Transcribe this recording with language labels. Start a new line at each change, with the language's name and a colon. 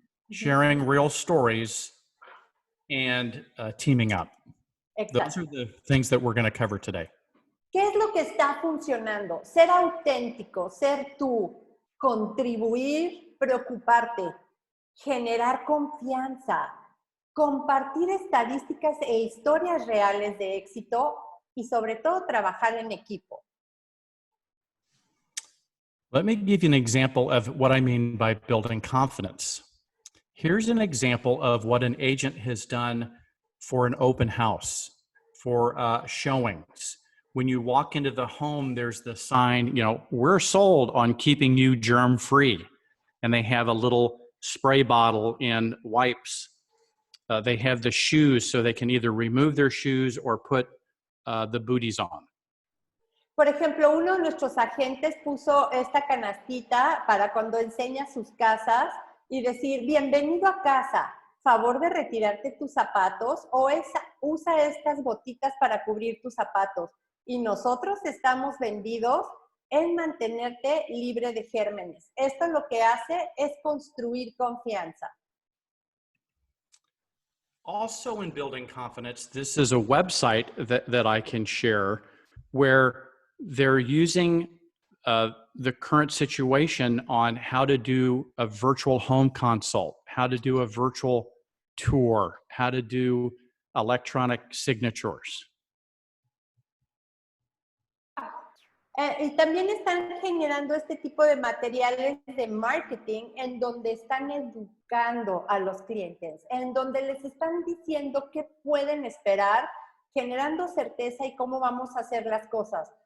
English: Sharing real stories and teaming up.
Spanish: Exacto.
English: Those are the things that we're going to cover today.
Spanish: ¿Qué es lo que está funcionando? Ser auténtico, ser tú, contribuir, preocuparte, generar confianza, compartir estadísticas e historias reales de éxito y sobre todo trabajar en equipo.
English: Let me give you an example of what I mean by building confidence. Here's an example of what an agent has done for an open house, for showings. When you walk into the home, there's the sign, we're sold on keeping you germ-free. And they have a little spray bottle and wipes. They have the shoes so they can either remove their shoes or put the booties on.
Spanish: Por ejemplo, uno de nuestros agentes puso esta canastita para cuando enseña sus casas y decir, bienvenido a casa, favor de retirarte tus zapatos o usa estas botitas para cubrir tus zapatos. Y nosotros estamos vendidos en mantenerte libre de gérmenes. Esto lo que hace es construir confianza.
English: Also in building confidence, this is a website that I can share where they're using the current situation on how to do a virtual home consult, how to do a virtual tour, how to do electronic signatures.
Spanish: Y también están generando este tipo de materiales de marketing en donde están educando a los clientes, en donde les están diciendo qué pueden esperar, generando certeza y cómo vamos a hacer las cosas.